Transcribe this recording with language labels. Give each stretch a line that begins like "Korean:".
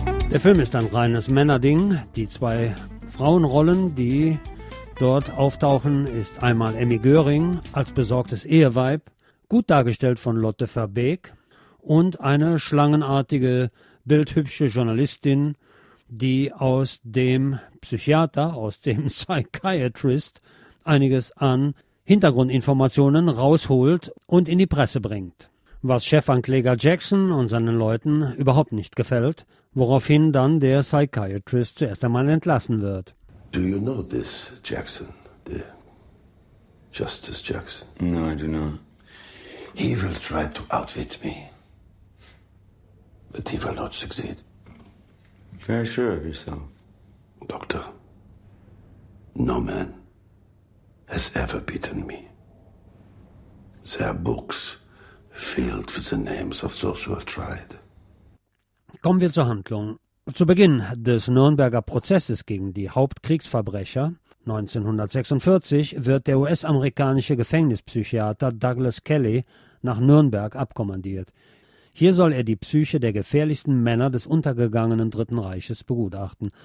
German: Der Film ist ein reines Männerding. Die zwei Frauenrollen, die dort auftauchen, ist einmal Emmy Göring als besorgtes Eheweib, gut dargestellt von Lotte Verbeek, und eine schlangenartige, bildhübsche Journalistin, die aus dem Psychiater, aus dem Psychiatrist einiges an Hintergrundinformationen rausholt und in die Presse bringt. Was Chefankläger Jackson und seinen Leuten überhaupt nicht gefällt, woraufhin dann der Psychiatrist zuerst einmal entlassen wird.
English: Do you know this Jackson, the Justice Jackson? No, I do not. He will try to outwit me. But he will not succeed. Very sure of yourself. Doctor, no man has ever beaten me. There are books filled with the names of those who have tried.
German: Kommen wir zur Handlung. Zu Beginn des Nürnberger Prozesses gegen die Hauptkriegsverbrecher 1946 wird der US-amerikanische Gefängnispsychiater Douglas Kelly nach Nürnberg abkommandiert. Hier soll er die Psyche der gefährlichsten Männer des untergegangenen Dritten Reiches begutachten.